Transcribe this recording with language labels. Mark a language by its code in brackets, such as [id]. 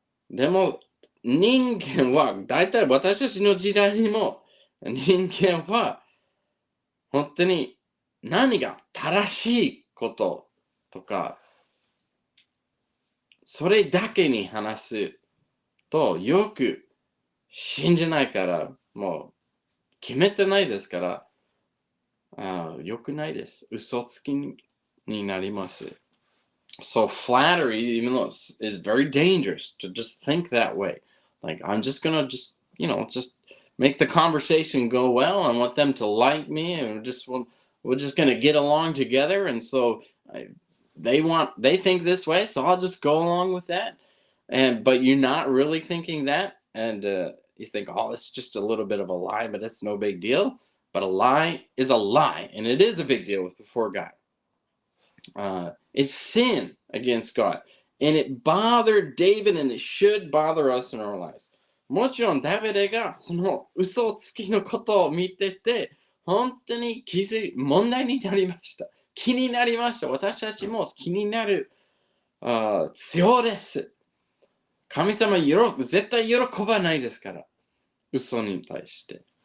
[ja] でも人間は、大体私たちの時代にも人間は本当に何が正しいこととか、それだけに話すとよく信じないから、もう決めてないですから、よくないです。嘘つきになります。 [en] So flattery, even though is very dangerous to just think that way. Like, I'm just gonna just make the conversation go well. I want them to like me, and we're just gonna get along together. And so they think this way, so I'll just go along with that. But you're not really thinking that, and you think, oh, it's just a little bit of a lie, but it's no big deal. But a lie is a lie, and it is a big deal before God. It's sin against God, and it bothered David, and it should bother us in our lives. [ja] もちろんダビデがその嘘つきのことを見てて、本当に問題になりました。気になりました。私たちも気になる必要です。神様絶対喜ばないですから、嘘に対して。